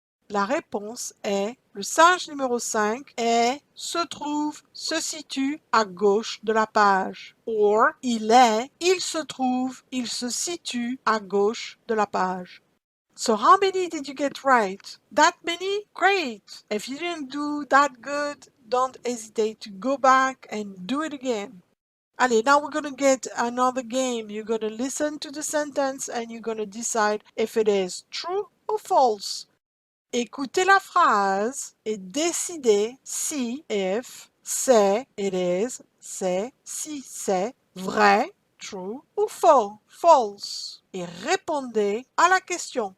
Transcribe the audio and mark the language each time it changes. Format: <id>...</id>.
<fr>La réponse est le singe numéro 5 se trouve, se situe à gauche de la page. Or, il est, il se trouve, il se situe à gauche de la page.</fr> <en>So how many did you get right? That many? Great! If you didn't do that good, don't hesitate to go back and do it again. Allez, now we're going to get another game. You're going to listen to the sentence and you're going to decide if it is true or false.</en> <fr>Écoutez la phrase et décidez si, if, c'est,</fr> <en>it is,</en> <fr>c'est, si c'est, vrai, true, ou faux, false. Et répondez à la question.</fr>